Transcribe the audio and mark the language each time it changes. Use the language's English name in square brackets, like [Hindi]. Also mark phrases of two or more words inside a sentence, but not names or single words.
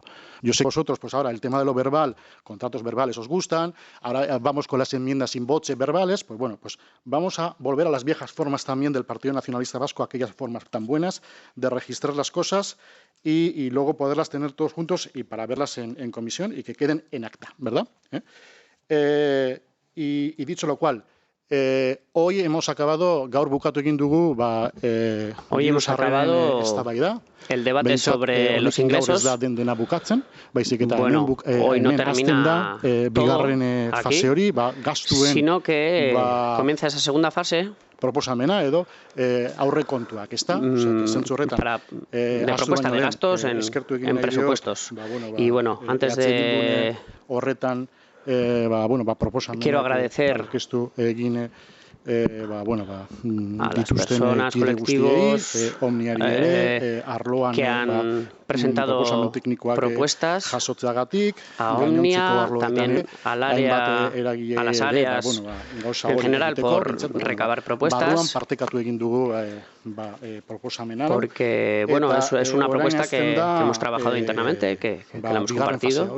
[Spanish] Yo sé que vosotros, pues ahora el tema de lo verbal, contratos verbales os gustan, ahora vamos con las enmiendas [Latin] in voce [Spanish] verbales, pues bueno, pues vamos a volver a las viejas formas también del Partido Nacionalista Vasco, aquellas formas tan buenas de registrar las cosas y luego poderlas tener todos juntos y para verlas en comisión y que queden en acta, ¿verdad? Y dicho lo cual, hoy hemos acabado, [Basque] gaur bukatu egin dugu, [Spanish] hoy hemos acabado el debate sobre los ingresos. Bueno, hoy no termina todo aquí, sino que comienza esa segunda fase [Basque] proposamena edo aurrekontuak, [Spanish] ¿está? De propuesta de gastos en presupuestos. Y bueno, antes de... quiero agradecer a las personas, colectivos que han presentado propuestas a Omnia, también al área, a las áreas en general por recabar propuestas, porque bueno, es una propuesta que hemos trabajado internamente, que la hemos compartido.